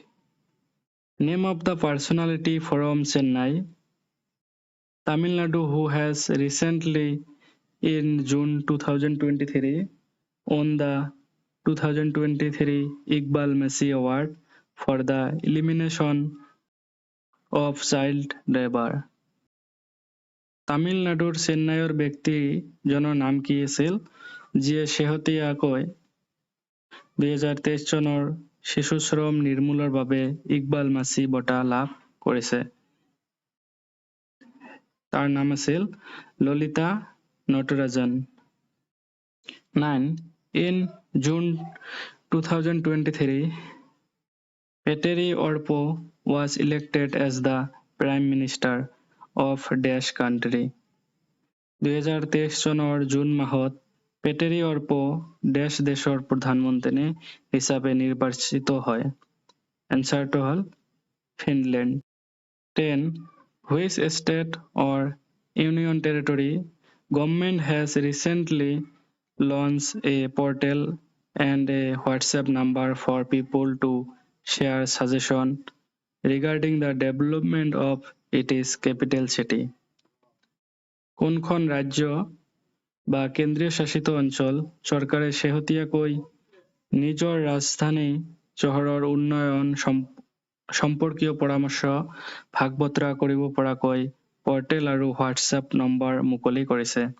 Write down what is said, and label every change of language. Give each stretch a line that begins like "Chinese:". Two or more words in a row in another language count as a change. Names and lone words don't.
English: Name of the personality from Chennai, Tamil Nadu, who has recently in June 2023 won the 2023 Iqbal Messi Award for the elimination of child labor.
Assamese: তামিলনাডুৰ চেন্নাইৰ ব্যক্তিজনৰ নাম কি আছিল যিয়ে শেহতীয়াকৈ 2023 চনৰ শিশু শ্ৰম নিৰ্মূলৰ বাবে ইকবাল মাছি বঁটা লাভ কৰিছে। তাৰ নাম আছিল ললিতা নটৰাজন। 9.
English: In June 2023, Writeri Orpo was elected as the Prime Minister of Dash country.
Assamese: 2023 চনৰ জুন মাহত পেটেৰি অৰ্পো ডেশ দেশৰ প্ৰধানমন্ত্ৰী হিচাপে নিৰ্বাচিত হয়। এনসাৰটো হল ফিনলেণ্ড। 10.
English: Which state or union territory government has recently launched a portal and a WhatsApp number for people to share suggestions regarding the development of its capital city?
Assamese: কোনখন ৰাজ্য বা কেন্দ্ৰীয় শাসিত অঞ্চল চৰকাৰে শেহতীয়াকৈ নিজৰ ৰাজধানী চহৰৰ উন্নয়ন সম্পৰ্কীয় পৰামৰ্শ ভাগ বতৰা কৰিব পৰাকৈ পৰ্টেল আৰু হোৱাটছএপ নম্বৰ মুকলি কৰিছে?